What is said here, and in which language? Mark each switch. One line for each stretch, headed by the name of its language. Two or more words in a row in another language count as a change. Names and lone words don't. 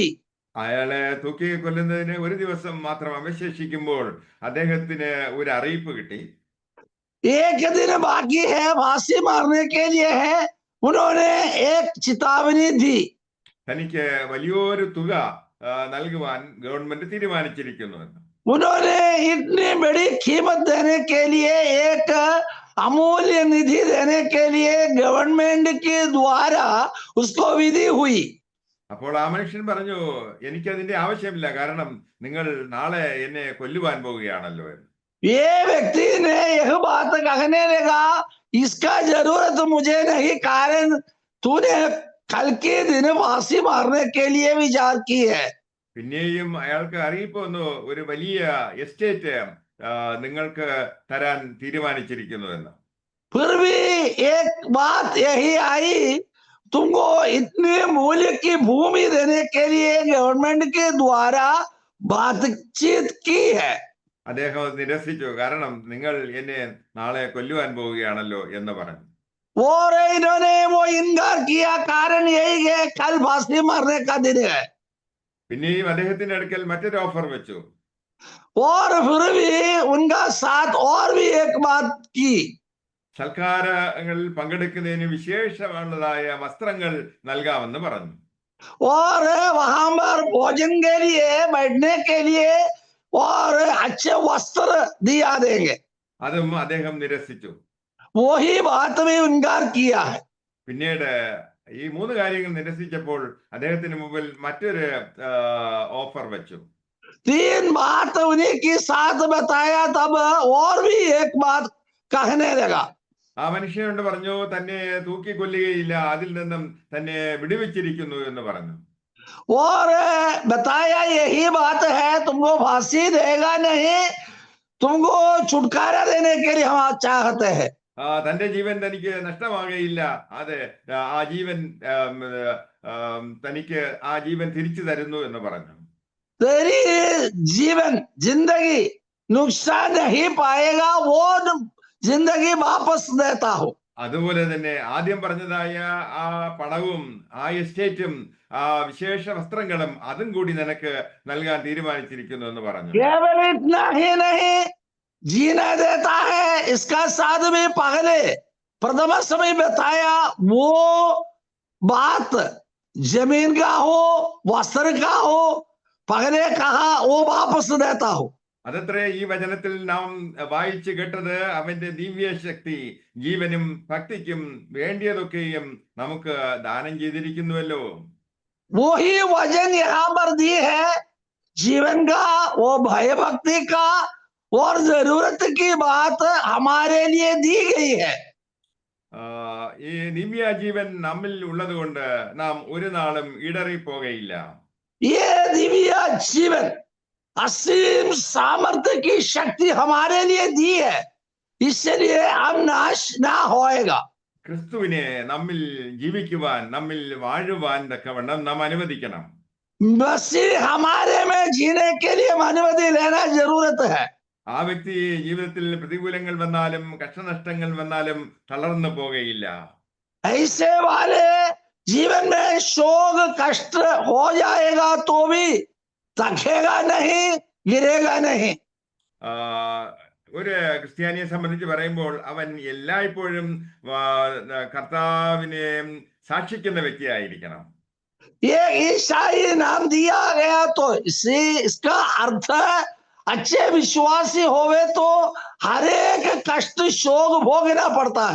Malayalam: അയാളെ തൂക്കിക്കൊല്ലുന്നതിന് ഒരു ദിവസം മാത്രം അവശേഷിക്കുമ്പോൾ അദ്ദേഹത്തിന് ഒരു അറിയിപ്പ് കിട്ടി.
Hindi: एक दिन बाकी है, फांसी मारने के लिए है, उन्होंने एक चेतावनी दी।
Malayalam: തനിക്ക് വലിയൊരു തുക നൽകുവാൻ ഗവൺമെന്റ് തീരുമാനിച്ചിരിക്കുന്നു.
Hindi: उन्होंने इतनी बड़ी कीमत देने के लिए, एक अमूल्य निधि देने के लिए गवर्नमेंट के द्वारा उसको विधि हुई।
Malayalam: അപ്പോൾ ആ മനുഷ്യൻ പറഞ്ഞു, എനിക്കതിന്റെ ആവശ്യമില്ല, കാരണം നിങ്ങൾ നാളെ എന്നെ കൊല്ലുവാൻ പോവുകയാണല്ലോ എന്ന്.
Hindi: ये व्यक्ति ने यह बात कहने लगा, इसका जरूरत मुझे नहीं, कारण तूने कल के दिन फांसी मारने के लिए विचार की है.
Malayalam: പിന്നെയും അയാൾക്ക് അറിയിപ്പ് വന്നു, ഒരു വലിയ എസ്റ്റേറ്റ് നിങ്ങൾക്ക് തരാൻ തീരുമാനിച്ചിരിക്കുന്നു എന്ന്.
Hindi: फिर भी एक बात यही आई, तुमको इतने मूल्य की भूमि देने के लिए गवर्नमेंट के द्वारा बातचीत की है.
Malayalam: അദ്ദേഹം അത് നിരസിച്ചു, കാരണം നിങ്ങൾ എന്നെ നാളെ കൊല്ലുവാൻ പോവുകയാണല്ലോ എന്ന് പറഞ്ഞു.
Hindi: और इन्होंने वो इनकार किया, कारण यही है कल फांसी मारने का दिन है.
Malayalam: പിന്നെയും അദ്ദേഹത്തിന്റെ അടുക്കൽ മറ്റൊരു ഓഫർ വെച്ചു.
Hindi: और फिर भी उनका साथ और भी एक बात की,
Malayalam: സൽക്കാരങ്ങളിൽ പങ്കെടുക്കുന്നതിന് വിശേഷമുള്ളതായ വസ്ത്രങ്ങൾ നൽകാമെന്ന് പറഞ്ഞു.
Hindi: और वहां पर भोजन के लिए, बैठने के लिए और अच्छे वस्त्र दिया देंगे.
Malayalam: അതും അദ്ദേഹം നിരസിച്ചു.
Hindi: वही बात भी इनकार किया है.
Malayalam: പിന്നീട് ഈ മൂന്ന് കാര്യങ്ങൾ നിരസിച്ചപ്പോൾ അദ്ദേഹത്തിന് മുമ്പിൽ മറ്റൊരു ഓഫർ വെച്ചു.
Hindi: तीन बात उन्हीं के साथ बताया, तब और भी एक बात कहने लगा.
Malayalam: ആ മനുഷ്യനോട് പറഞ്ഞു, തന്നെ തൂക്കിക്കൊല്ലുകയില്ല, അതിൽ നിന്നും തന്നെ വിടുവിച്ചിരിക്കുന്നു എന്ന് പറഞ്ഞു.
Hindi: और बताया यही बात है, तुमको फांसी देगा नहीं, तुमको छुटकारा देने के लिए हम चाहते हैं.
Malayalam: തന്റെ ജീവൻ തനിക്ക് നഷ്ടമാകുകയില്ല, അതെ, ആ ജീവൻ തനിക്ക് ആ ജീവൻ തിരിച്ചു തരുന്നു എന്ന് പറഞ്ഞു.
Hindi: तेरी जीवन जिंदगी नुकसान नहीं पाएगा, वो जिंदगी वापस देता हूं.
Malayalam: അതുപോലെ തന്നെ ആദ്യം പറഞ്ഞതായ ആ പണവും ആ എസ്റ്റേറ്റും ആ വിശേഷ വസ്ത്രങ്ങളും അതും കൂടി നിനക്ക് നൽകാൻ തീരുമാനിച്ചിരിക്കുന്നു എന്ന് പറഞ്ഞു.
Hindi: केवल इतना ही नहीं, जीना देता है, इसका साथ भी पहले प्रथम समय बताया, वो बात जमीन का हो, वस्त्र का हो, पहले कहा वो वापस देता हूं.
Malayalam: അതത്രേ ഈ വചനത്തിൽ നാം വായിച്ചു കേട്ടത്. അവന്റെ ദിവ്യശക്തി ജീവനും ഭക്തിക്കും വേണ്ടിയതൊക്കെയും നമുക്ക് ദാനം ചെയ്തിരിക്കുന്നുവല്ലോ.
Hindi: वही वचन यहाँ पर दी है, जीवन का, वो भय भक्ति का और जरूरत की बात हमारे लिए दी गई है.
Malayalam: ഈ ദിവ്യ ജീവൻ നമ്മിൽ ഉള്ളത് കൊണ്ട് നാം ഒരു നാളും ഇടറിപ്പോകയില്ല.
Hindi: ये दिव्य जीवन असीम सामर्थ्य की शक्ति हमारे लिए दी है, इसलिए हम नाश ना होएगा.
Malayalam: ക്രിസ്തുവിനെ നമ്മിൽ ജീവിക്കുവാൻ, നമ്മിൽ വാഴുവാൻ തക്കവണ്ണം നാം അനുവദിക്കണം.
Hindi: मसीह हमारे में जीने के लिए अनुमति लेना जरूरत है.
Malayalam: ആ വ്യക്തി ജീവിതത്തിൽ പ്രതികൂലങ്ങൾ വന്നാലും കഷ്ടനഷ്ടങ്ങൾ വന്നാലും തളർന്നു പോകയില്ല.
Hindi: ऐसे वाले जीवन में शोक कष्ट हो जाएगा तो भी थकेगा नहीं, गिरेगा नहीं.
Malayalam: ഒരു ക്രിസ്ത്യാനിയെ സംബന്ധിച്ച് പറയുമ്പോൾ അവൻ എല്ലായ്പ്പോഴും കർത്താവിനെ സാക്ഷിക്കുന്ന വ്യക്തിയായിരിക്കണം.
Hindi: ये ईसाई नाम दिया गया तो इसका अर्थ अच्छे विश्वासी होवे तो हर एक कष्ट शोक भोगना पड़ता है.